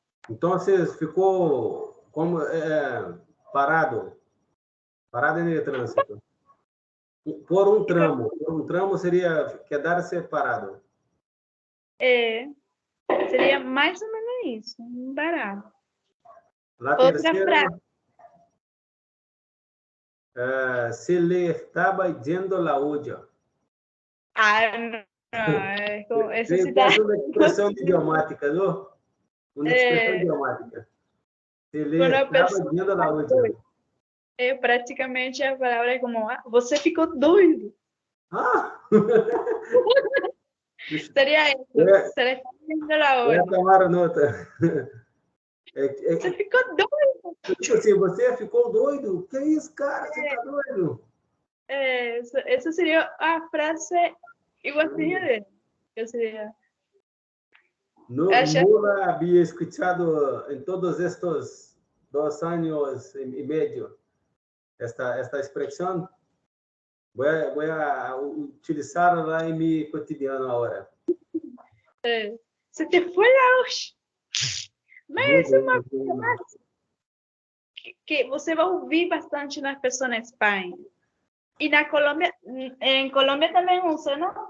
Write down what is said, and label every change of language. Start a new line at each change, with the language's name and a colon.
Portuguese: Então, ficou como parado no trânsito. Por um tramo seria quedar-se parado. Seria mais ou menos isso, barato. Outra frase.
Spanish: Se le estaba yendo la olla.
Portuguese: Não. Essa cidade... É uma expressão idiomática, não? Uma expressão idiomática.
Spanish: Se le estaba yendo la olla.
Portuguese: Praticamente a palavra é como, você ficou doido. Seria isso.
Spanish: Se le estaba yendo la olla.
Portuguese: Vou tomar nota. Você ficou doido. Tipo assim, você ficou doido? Que isso, cara? Você tá doido? Essa seria a frase igualzinha dele. Eu seria...
Spanish: No la había escuchado en todos estos 2 años y medio esta expresión. Voy a utilizarla en mi cotidiano ahora. Se te fue la olla.
Portuguese: Mas é uma frase que você vai ouvir bastante nas pessoas na Espanha. E na Colômbia, em Colômbia também usa, não?